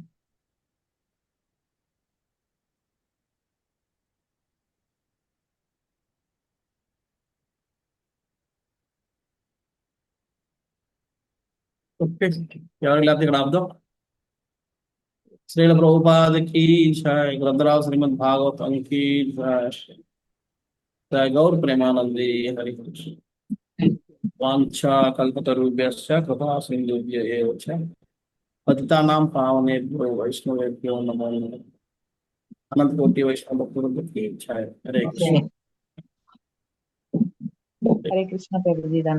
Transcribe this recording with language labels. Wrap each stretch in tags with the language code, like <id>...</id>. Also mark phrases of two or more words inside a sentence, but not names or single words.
<te>ఓకే, ఎవరికి లేకపోతే ఇక్కడ ఆపుదాం. శ్రీల ప్రభుపాదకి జై, గ్రంథరావు శ్రీమద్ భాగవతానికి జై, గౌర ప్రేమానంది హరి కృష్ణ.</te> <sa>వాంఛా కల్పతరుభ్యశ్చ కృపా సింధుభ్య ఏవ చ పతితానాం పావనేభ్యో వైష్ణవేభ్యో నమో నమః.</sa> <te>అనంతకోటి వైష్ణవ భక్తులకి జై. హరే కృష్ణ. హరే కృష్ణ ప్రభుజీ.</te>